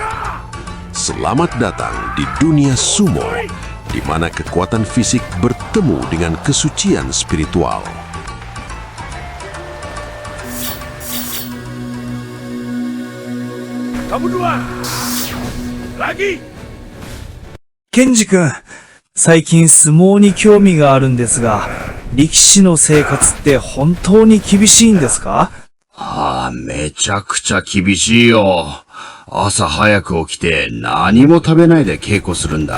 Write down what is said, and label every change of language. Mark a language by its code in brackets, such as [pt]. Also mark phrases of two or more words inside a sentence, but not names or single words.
[id] Selamat datang di dunia sumo, di mana kekuatan fisik bertemu dengan kesucian spiritual. Kamu dua! Lagi! [ja] ケンジ君、最近相撲に興味があるんですが、力士の生活って本当に厳しいんですか？めちゃくちゃ厳しいよ。朝早く起きて何も食べないで稽古するんだ。